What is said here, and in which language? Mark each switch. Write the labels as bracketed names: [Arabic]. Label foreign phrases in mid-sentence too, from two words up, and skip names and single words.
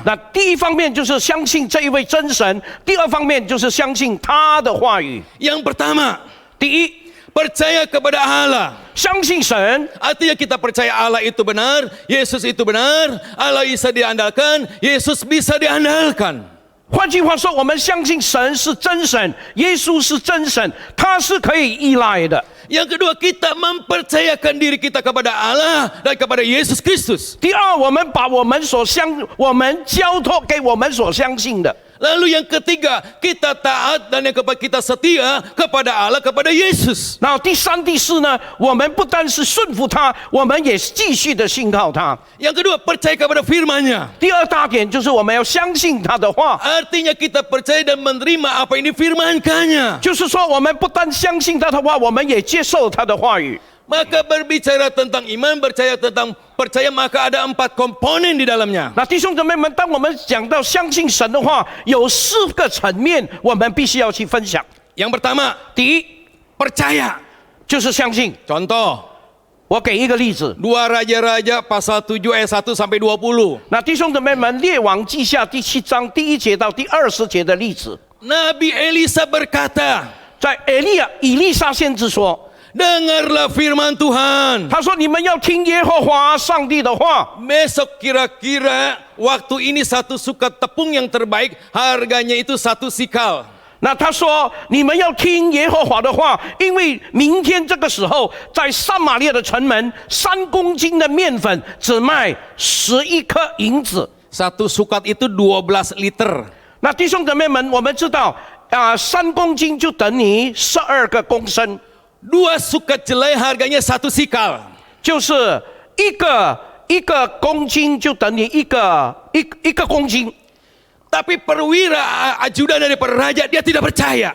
[Chinese] 那第一方面就是相信这一位真神，第二方面就是相信他的话语。 [Indonesian] Yang pertama, [Chinese] 第一， [Indonesian] percaya kepada Allah. [Chinese] 相信神， [Indonesian] Artinya kita percaya Allah itu benar, Yesus itu benar, Allah bisa diandalkan, Yesus bisa diandalkan. [Chinese] 换句话说，我们相信神是真神，耶稣是真神，他是可以依赖的。 [Indonesian] Yang kedua, kita mempercayakan diri kita kepada Allah dan kepada Yesus Kristus. [Chinese] 第二，我们把我们交托给我们所相信的。 [Indonesian] Lalu yang ketiga, kita taat dan yang keempat kita setia kepada Allah, kepada Yesus. [Chinese] 然后第三、第四呢，我们不单是顺服他，我们也继续的信靠他。 [Indonesian] Yang kedua, percaya kepada firman-Nya. [Chinese] 第二大点就是我们要相信他的话， [Indonesian] Artinya kita percaya dan menerima apa yang difirmankannya. [Chinese] 就是说我们不单相信他的话，我们也接受他的话语。 [Indonesian] Maka berbicara tentang iman, percaya maka ada 4 komponen di dalamnya. [Chinese] 那弟兄姊妹们，当我们讲到相信神的话，有4个层面，我们必须要去分享。 [Indonesian] Yang pertama, [Chinese] 第一， [Indonesian] percaya. [Chinese] 就是相信。 [Indonesian] Contoh, [Chinese] 我给一个例子， [Indonesian] 2 Raja-Raja pasal 7 ayat 1 sampai 20. [Chinese] 那弟兄姊妹们，列王记下第7章第1节到第20节的例子， [Indonesian] Nabi Elisa berkata, [Chinese] 在以利沙先知说， [Indonesian] dengarlah firman Tuhan. [Chinese] 他说你们要听耶和华上帝的话。 [Indonesian] Besok kira-kira waktu ini 1 sukat tepung yang terbaik harganya itu 1 sikal. [Chinese] 那他说你们要听耶和华的话，因为明天这个时候，在撒玛利亚的城门，3公斤的面粉只卖11颗银子。 [Indonesian] 1 sukat itu 12 liter. [Chinese] 那弟兄姊妹们，我们知道3公斤就等于12个公升， [Indonesian] 2 sukat jelai harganya 1 sikal. [Chinese] 就是一个公斤就等于一个公斤。 [Indonesian] Tapi perwira ajudan daripada raja dia tidak percaya.